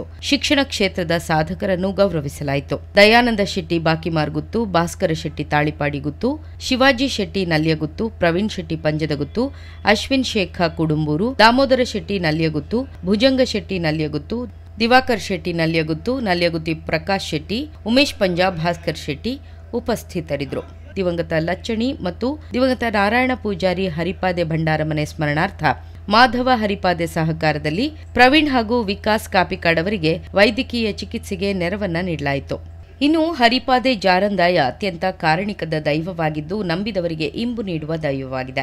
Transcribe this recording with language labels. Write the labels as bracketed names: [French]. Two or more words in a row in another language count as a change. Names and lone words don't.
[Kannada] ಶಿಕ್ಷಣ ಕ್ಷೇತ್ರದ ಸಾಧಕರನ್ನು ಗೌರವಿಸಲಾಯಿತು. ದಯಾನಂದ ಶೆಟ್ಟಿ ಬಾಕಿಮಾರ್ ಗುತ್ತು, ಭಾಸ್ಕರ ಶೆಟ್ಟಿ ತಾಳಿಪಾಡಿ ಗುತ್ತು, ಶಿವಾಜಿ ಶೆಟ್ಟಿ ನಲ್ಯಗುತ್ತು, ಪ್ರವೀಣ್ ಶೆಟ್ಟಿ ಪಂಜದಗುತ್ತು, ಅಶ್ವಿನ್ ಶೇಖ ಕುಡುಂಬೂರು, ದಾಮೋದರ ಶೆಟ್ಟಿ ನಲ್ಯಗುತ್ತು, ಭುಜಂಗ ಶೆಟ್ಟಿ ನಲ್ಯಗುತ್ತು, ದಿವಾಕರ್ ಶೆಟ್ಟಿ ನಲ್ಯಗುತ್ತು, ನಲ್ಯಗುತ್ತಿ ಪ್ರಕಾಶ್ ಶೆಟ್ಟಿ, ಉಮೇಶ್ ಪಂಜಾ, ಭಾಸ್ಕರ್ ಶೆಟ್ಟಿ ಉಪಸ್ಥಿತರಿದ್ದರು. ದಿವಂಗತ ಲಚ್ಚಣಿ ಮತ್ತು ದಿವಂಗತ ನಾರಾಯಣ ಪೂಜಾರಿ ಹರಿಪಾದೆ ಭಂಡಾರಮನೆ ಸ್ಮರಣಾರ್ಥ ಮಾಧವ ಹರಿಪಾದೆ ಸಹಕಾರದಲ್ಲಿ ಪ್ರವೀಣ್ ಹಾಗೂ ವಿಕಾಸ್ ಕಾಪಿಕಾಡ್ ಅವರಿಗೆ ವೈದ್ಯಕೀಯ ಚಿಕಿತ್ಸೆಗೆ ನೆರವನ್ನ ನೀಡಲಾಯಿತು. ಇನ್ನು ಹರಿಪಾದೆ ಜಾರಂದಾಯ ಅತ್ಯಂತ ಕಾರಣಿಕದ ದೈವವಾಗಿದ್ದು ನಂಬಿದವರಿಗೆ ಇಂಬು ನೀಡುವ ದೈವವಾಗಿದೆ.